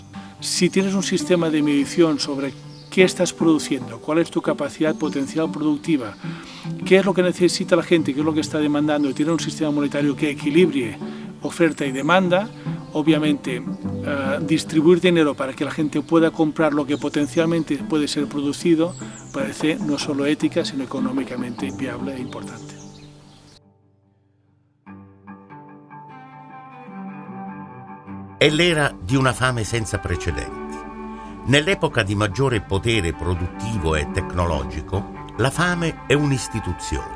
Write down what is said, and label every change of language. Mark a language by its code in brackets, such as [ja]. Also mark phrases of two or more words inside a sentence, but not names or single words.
[es] Si tienes un sistema de medición sobre qué estás produciendo, cuál es tu capacidad potencial productiva, qué es lo que necesita la gente, qué es lo que está demandando, y tienes un sistema monetario que equilibre oferta y demanda, obviamente distribuir dinero para que la gente pueda comprar lo que potencialmente puede ser producido parece no solo ética sino económicamente viable e importante. [it] È l'era di una fame senza precedenti. Nell'epoca di maggiore potere produttivo e tecnologico, la fame è un'istituzione.